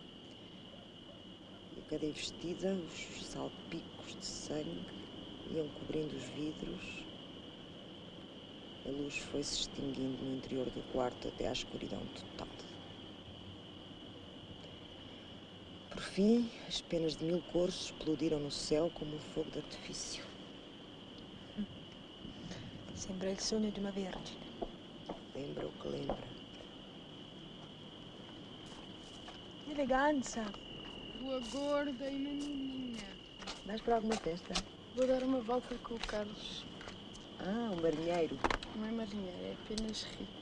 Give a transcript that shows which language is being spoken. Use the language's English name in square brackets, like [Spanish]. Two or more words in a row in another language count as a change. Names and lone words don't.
[Portuguese] E a cada investida, os salpicos de sangue iam cobrindo os vidros. A luz foi-se extinguindo no interior do quarto até à escuridão total. Por fim, as penas de 1000 cores explodiram no céu como um fogo de artifício. [Italian] Sembra il sogno di una vergine. [Portuguese] Lembra o que lembra. Eleganza. Lua gorda e menininha. Vais para alguma festa? Vou dar uma volta com o Carlos. Ah, um marinheiro. Não é marinheiro, é apenas rico.